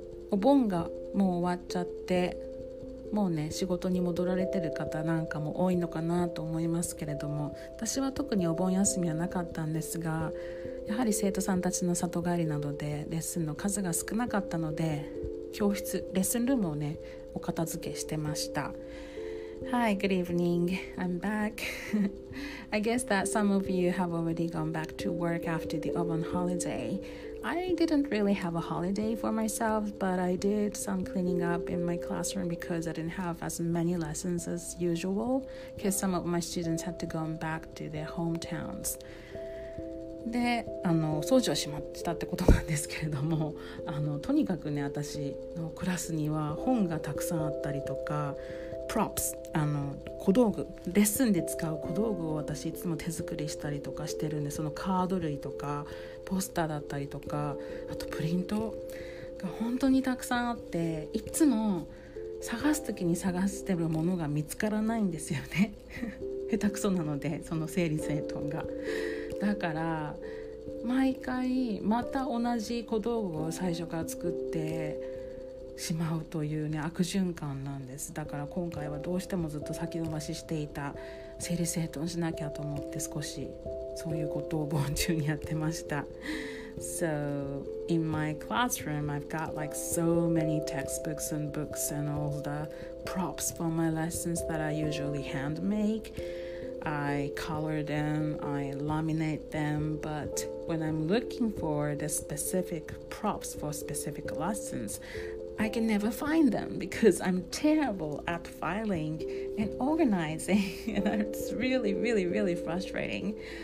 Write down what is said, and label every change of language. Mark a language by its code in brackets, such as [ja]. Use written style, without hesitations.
[ja] お盆がもう終わっちゃって、もうね仕事に戻られてる方なんかも多いのかなと思いますけれども、私は特にお盆休みはなかったんですが、やはり生徒さんたちの里帰りなどでレッスンの数が少なかったので、教室レッスンルームをねお片付けしてました。 [en] Hi, good evening. I'm back. I guess that some of you have already gone back to work after the Obon holiday. I didn't really have a holiday for myself, but I did some cleaning up in my classroom because I didn't have as many lessons as usual, because some of my students had to go back to their hometowns. [ja] で掃除をしたってことなんですけれども、とにかくね私のクラスには本がたくさんあったりとか、props 小道具、レッスンで使う小道具を私いつも手作りしたりとかしてるんで、そのカード類とかポスターだったりとか、あとプリントが本当にたくさんあって、いつも探す時に探してるものが見つからないんですよね下手くそなので、その整理整頓が。だから毎回また同じ小道具を最初から作ってしまうというね悪循環なんです。だから今回はどうしてもずっと先延ばししていた整理整頓しなきゃと思って、少しそういうことを盆中にやってました。 [en] So in my classroom I've got like so many textbooks and books and all the props for my lessons that I usually hand make.I color them, I laminate them, but when I'm looking for the specific props for specific lessons, I can never find them because I'm terrible at filing and organizing, and it's really, really, really frustrating.